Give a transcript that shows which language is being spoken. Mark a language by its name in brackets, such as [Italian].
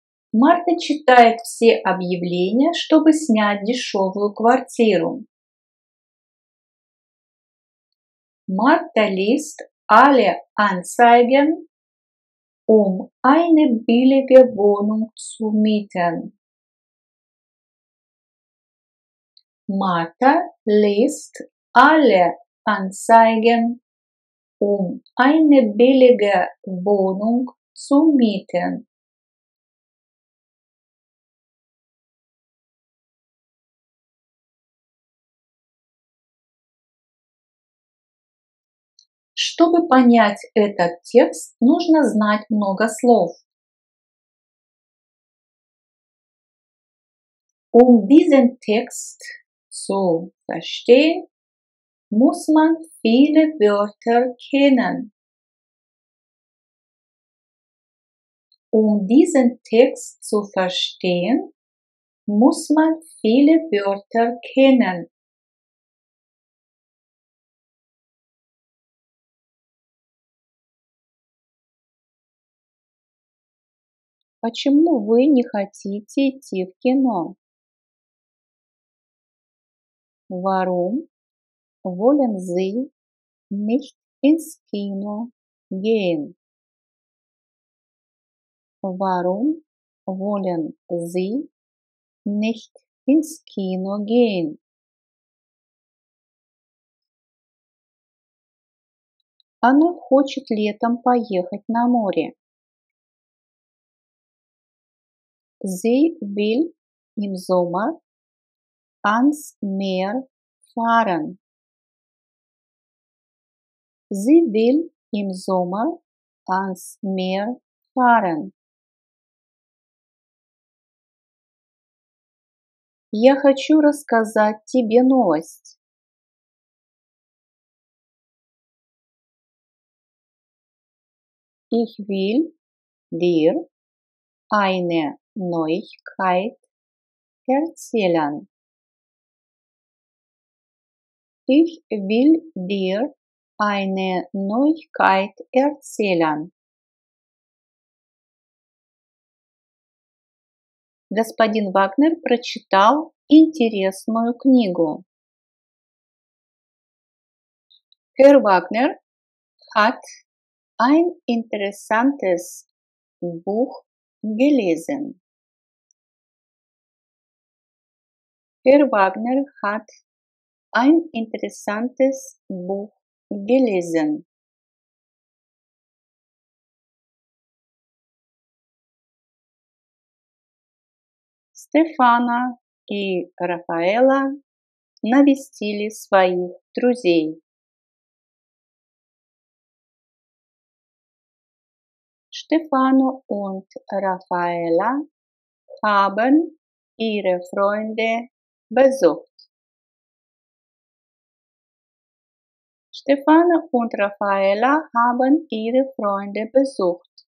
[Russian] Марта читает все объявления, чтобы снять дешевую квартиру. [German] Martha liest alle Anzeigen, um eine billige Wohnung zu mieten. Martha liest alle Anzeigen, um eine billige Wohnung zu mieten. [Russian] Чтобы понять этот текст, нужно знать много слов. [German] Diesen Text zu verstehen, muss man viele Wörter kennen. Diesen Text zu verstehen, muss man viele Wörter kennen. [Russian] Почему вы не хотите идти в кино? [German] Warum wollen Sie nicht ins Kino gehen? Warum wollen Sie nicht ins Kino gehen? [Russian] Она хочет летом поехать на море. [German] Sie will im Sommer ans Meer fahren. Sie will im Sommer ans Meer fahren. [Russian] Я хочу рассказать тебе новость. [German] Ich will dir eine Neuigkeit erzählen. Ich will dir eine Neuigkeit erzählen. [Russian] Господин Вагнер прочитал интересную книгу. [German] Herr Wagner hat ein interessantes Buch gelesen. Herr Wagner hat ein interessantes Buch gelesen. [Russian] Стефана и Рафаэла навестили своих друзей. [German] Stefano und Raffaella haben ihre Freunde besucht. Stefano und Raffaella haben ihre Freunde besucht.